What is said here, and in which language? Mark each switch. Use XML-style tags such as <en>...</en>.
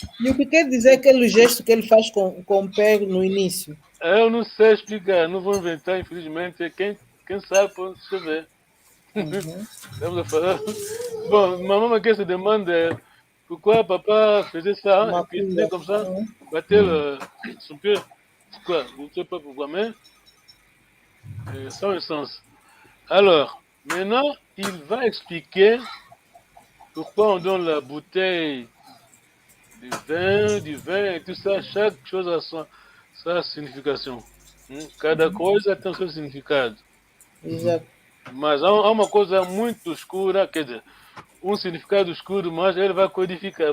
<pt>E o que quer dizer aquele gesto que ele faz com o pé no início? Eu não sei explicar, não vou inventar, infelizmente. Quem sabe pode escrever. Estamos a falar.</pt> <fr>Bon, maman qui se demande pourquoi papa faisait ça, et puis il était comme ça, battait son pied. Quoi? Je ne sais pas pourquoi, mais sans un sens. Alors, maintenant, il va expliquer pourquoi on donne la bouteille du vin et tout ça. Chaque chose a sa signification.</fr> <pt>Cada coisa tem seu significado. Exato. Mas há uma coisa muito escura, quer dizer, um significado escuro, mas ele vai codificar.</pt>